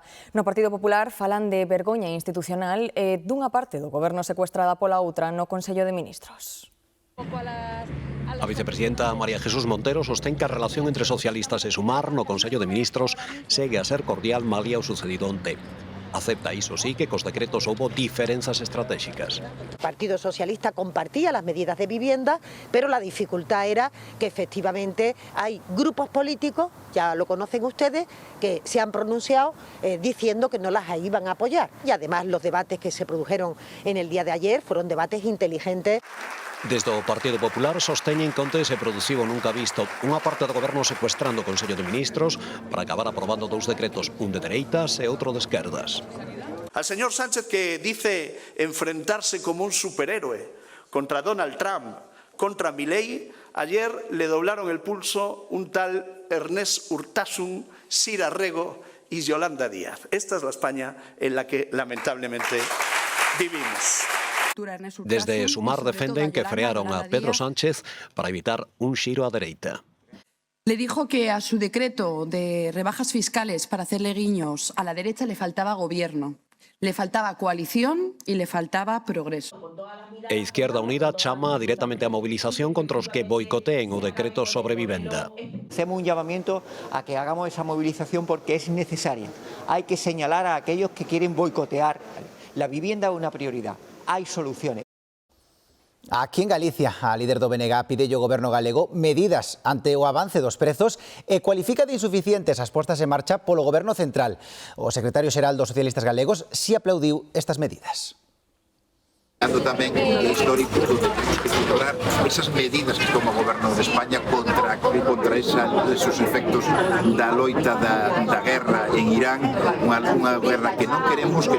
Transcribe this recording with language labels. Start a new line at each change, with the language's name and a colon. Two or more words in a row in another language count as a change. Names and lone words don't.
Galician: No Partido Popular falan de vergoña institucional e dunha parte do Goberno secuestrada pola outra no Consello de Ministros. A vicepresidenta María Jesús Montero sostén que a relación entre socialistas e Sumar no Consello de Ministros segue a ser cordial malia o sucedido onte. Acepta, iso sí, que cos decretos houbo diferenzas estratégicas.
Spanish: El Partido Socialista compartía las medidas de vivienda, pero la dificultad era que efectivamente hay grupos políticos, ya lo conocen ustedes, que se han pronunciado diciendo que no las iban a apoyar. Y además los debates que se produjeron en el día de ayer fueron debates inteligentes.
Galician: Desde o Partido Popular sosteñen que onte se produciu nunca visto unha parte do Goberno secuestrando o Consello de Ministros para acabar aprobando 2 decretos, un de dereitas e outro de esquerdas.
Spanish: Al señor Sánchez, que dice enfrentarse como un superhéroe contra Donald Trump, contra Milei, ayer le doblaron el pulso un tal Ernest Urtasun, Sira Rego y Yolanda Díaz. Esta es la España en la que lamentablemente vivimos.
Galician: Desde Sumar defenden que frearon a Pedro Sánchez para evitar un xiro á dereita.
Spanish: Le dijo que a su decreto de rebajas fiscales para hacerle guiños a la derecha le faltaba gobierno, le faltaba coalición y le faltaba progreso.
Galician: E Izquierda Unida chama directamente a movilización contra os que boicoteen o decreto sobre vivenda.
Spanish: Hacemos un llamamiento a que hagamos esa movilización porque es necesaria. Hay que señalar a aquellos que quieren boicotear. La vivienda es una prioridad.
Galician: Hai soluciones. Aquí en Galicia, a líder do BNG pide ao Goberno galego medidas ante o avance dos prezos e cualifica de insuficientes as postas en marcha polo Goberno central. O secretario xeral dos socialistas galegos si aplaudiu estas medidas. Tamén o histórico que temos que valorar esas medidas que toma o Goberno de España contra esos efectos da loita da guerra en Irán, unha guerra que non queremos que